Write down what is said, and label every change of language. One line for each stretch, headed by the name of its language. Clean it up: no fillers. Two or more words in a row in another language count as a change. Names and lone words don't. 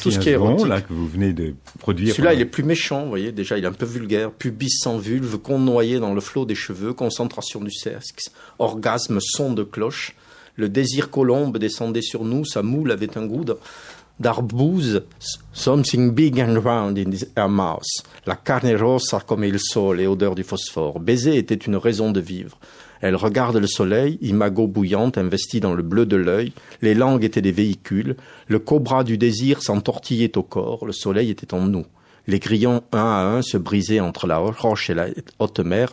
French: tout ce qui est érotique. Là, que vous venez de produire. Celui-là, il est plus méchant, vous voyez, déjà, il est un peu vulgaire. Pubis sans vulve, con noyé dans le flot des cheveux, concentration du sexe, orgasme, son de cloche. Le désir colombe descendait sur nous, sa moule avait un goût d'arbouze.
English: Something big and round in her mouth.
Italian: La carne rossa
French: comme
Italian: il sole
French: et odeur du phosphore. Baiser était une raison de vivre. Elle regarde le soleil, imago bouillante, investie dans le bleu de l'œil. Les langues étaient des véhicules. Le cobra du désir s'entortillait au corps. Le soleil était en nous. Les grillons, un à un, se brisaient entre la roche et la haute mer.